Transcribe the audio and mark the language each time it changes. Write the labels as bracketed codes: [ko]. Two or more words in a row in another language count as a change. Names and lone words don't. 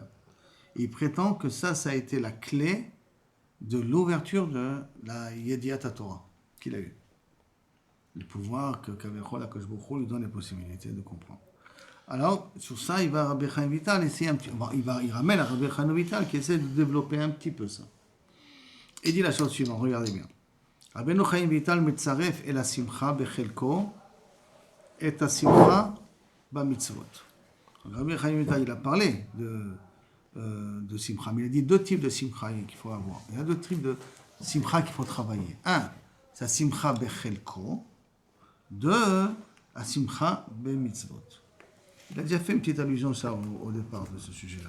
[fr] Et il prétend que ça a été la clé de l'ouverture de la [he] ידיעת תורה [fr] qu'il a eue. Le pouvoir que [he] כביכול הקדוש ברוך הוא [fr] lui donne les possibilités de comprendre. Alors, sur ça, il va Rabbi Chaim Vital essayer un petit... il ramène à Rabbi Chaim Vital qui essaie de développer un petit peu ça. Il dit la chose suivante, regardez bien. [he] רבי חיים ויטאל מצרף אל השמחה בחלקו את השמחה במצוות. [fr] Rabbi Chaim Vital, il a parlé de simcha, mais il a dit deux types de simcha qu'il faut avoir. Il y a deux types de simcha qu'il faut travailler. Un, c'est la [he] שמחה בחלקו. [fr] Deux, la [he] שמחה במצוות. [fr] Il a déjà fait une petite allusion ça au départ de ce sujet-là.